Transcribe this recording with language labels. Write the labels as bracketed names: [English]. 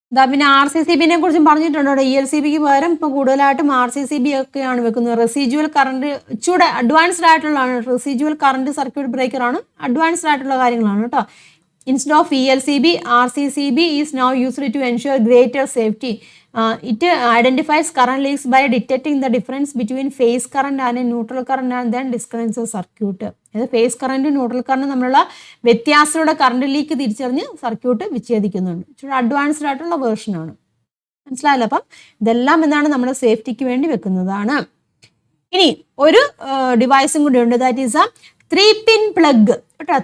[Malayalam] പിന്നെ RCCBനെ കുറിച്ചും പറഞ്ഞിട്ടുണ്ട്. ELCBക്ക് പകരം ഇപ്പം കൂടുതലായിട്ടും RCCB ഒക്കെയാണ് വെക്കുന്നത്. റെസിജ്വൽ കറണ്ട് ഇച്ചിരി അഡ്വാൻസ്ഡ് ആയിട്ടുള്ളതാണ്. റെസിജ്വൽ കറണ്ട് സർക്യൂട്ട് ബ്രേക്കർ ആണ്. അഡ്വാൻസ്ഡ് ആയിട്ടുള്ള കാര്യങ്ങളാണ് കേട്ടോ. [English] Instead of ELCB, RCCB is now used to ensure greater safety. It identifies current leaks by detecting the difference between phase current and a neutral current and then disconnects the circuit. [Malayalam] Phase current, neutral current തമ്മിലുള്ള വ്യത്യാസങ്ങളുടെ current leak തിരിച്ചറിഞ്ഞ് circuit വിച്ഛേദിക്കുന്നുണ്ട്. ഇച്ചിരി advanced ആയിട്ടുള്ള വേർഷനാണ്. മനസ്സിലായല്ലോ? അപ്പം ഇതെല്ലാം എന്താണ് നമ്മുടെ സേഫ്റ്റിക്ക് വേണ്ടി വെക്കുന്നതാണ്. ഇനി ഒരു ഡിവൈസും കൂടി ഉണ്ട്. [English] that is 3-pin plug [Malayalam] കേട്ടോ.